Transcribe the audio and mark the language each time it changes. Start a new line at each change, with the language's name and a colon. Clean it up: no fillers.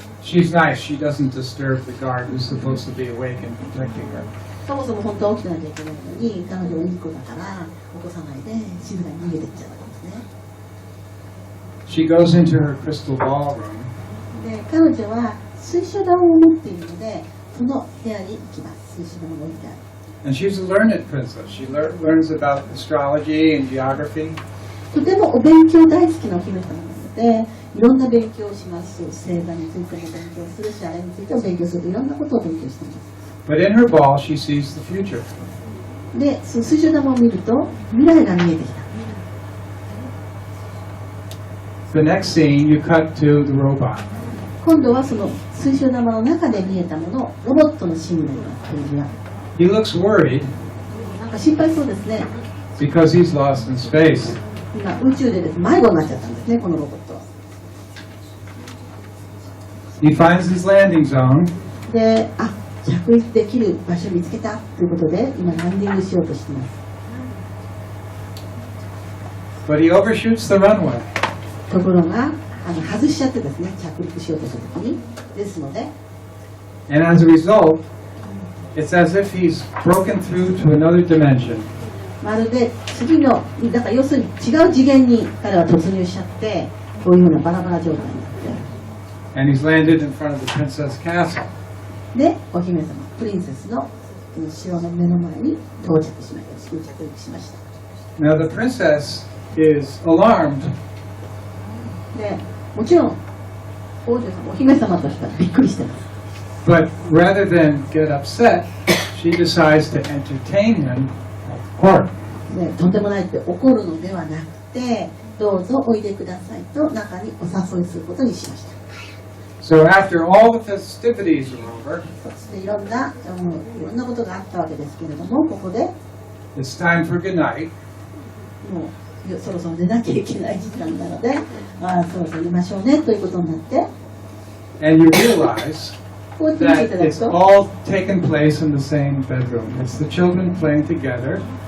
English: She's nice. She doesn't disturb the guard who's supposed to be awake and protecting her.
Japanese: そもそも本当は起きてなきゃいけないのに、彼女はいい子だから起こさないで静かに逃げていっちゃうわけですね。
English: She goes into her crystal ballroom.
Japanese: で、彼女は水晶玉を持っているので、その部屋に行きます。水晶玉が置いてある。
English: And she's a learned princess. She learns about astrology and geography.
Japanese: とてもお勉強大好きなお姫様なので、いろんな勉強をします。星座についても勉強するし、あれについても勉強する。いろんなことを勉強しています。
English: But in her ball, she sees the future.
Japanese: で、その水晶玉を見ると、未来が見えてきた。
English: The next scene, you cut to the robot.
Japanese: 今度はその水晶玉の中で見えたものをロボットのシーンになります。ページが
English: He looks worried
Japanese: なんか心配そうですね。
English: because he's lost in space.
Japanese: 今宇宙でです迷子になっちゃったんですね、このロボットは。
English: He finds his landing zone.
Japanese: で、着陸できる場所を見つけたということで、今ランディングしようとしています。
English: But he overshoots the runway.
Japanese: ところが外しちゃってですね、着陸しようとしたときに、ですので、
English: And as a result, it's as if he's broken through to another dimension.
Japanese: まるで次の、だから要するに違う次元に彼は突入しちゃって、こういうようなバラバラ状態になって、
English: And he's landed in front of the princess castle.
Japanese: で、お姫様、プリンセスの城の目の前に到着しました。着陸しました。
English: Now the princess is alarmed.
Japanese: で、もちろん王女様、お姫様としてはびっくりしてます。
English: But rather than get upset, she decides to entertain him at court.
Japanese: で、とんでもないって怒るのではなくて、どうぞおいでくださいと中にお誘いすることにしました。
English: So after all the festivities are over,
Japanese: そしていろんなことがあったわけですけれども、ここで
English: it's time for good night.
Japanese: もうそろそろ寝なきゃいけない時間なので、そろそろ寝ましょうねということになって、
English: And you realize
Japanese: こうやって見てい
English: that
Japanese: ただく
English: it's
Japanese: と、
English: all taken place in the same bedroom. It's the children playing together.